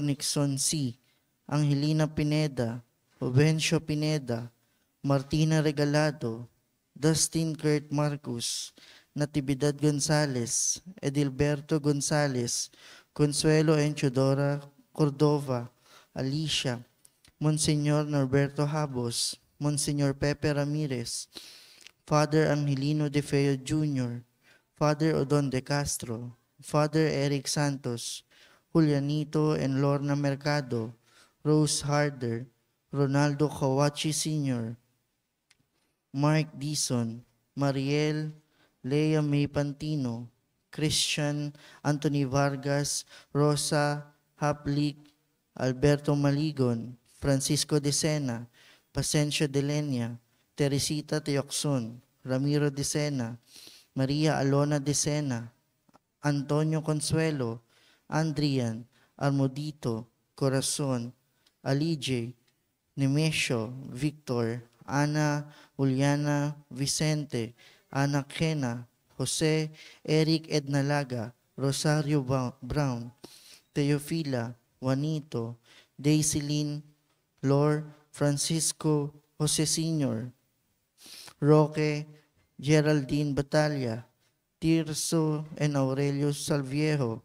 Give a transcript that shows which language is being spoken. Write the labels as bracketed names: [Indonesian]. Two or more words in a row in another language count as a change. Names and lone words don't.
[English] Nixon C., Angelina Pineda, Obencio Pineda, Martina Regalado, Dustin Kurt Marcus, Natividad Gonzales, Edilberto Gonzales, Consuelo Enchodora Cordova, Alicia, Monsignor Norberto Habos, Monsignor Pepe Ramirez, Father Angelino De Feo Jr., Father Odon De Castro, Father Eric Santos, Julianito and Lorna Mercado, Rose Harder, Ronaldo Kawachi Sr., Mark Dison, Mariel, Lea May Pantino, Christian Anthony Vargas, Rosa Haplik, Alberto Maligon, Francisco De Sena, Pasencio De Lenia, Teresita Teocson, Ramiro De Sena, Maria Alona De Sena, Antonio Consuelo, Andrian, Armodito, Corazon, Alige, Nemesio, Victor, Ana, Juliana, Vicente, Ana Kena, Jose, Eric Ednalaga, Rosario Brown, Teofila, Juanito, Daisilyn, Lor, Francisco, Jose Sr., Roque, Geraldine Batalla, Tirso and Aurelio Salviejo,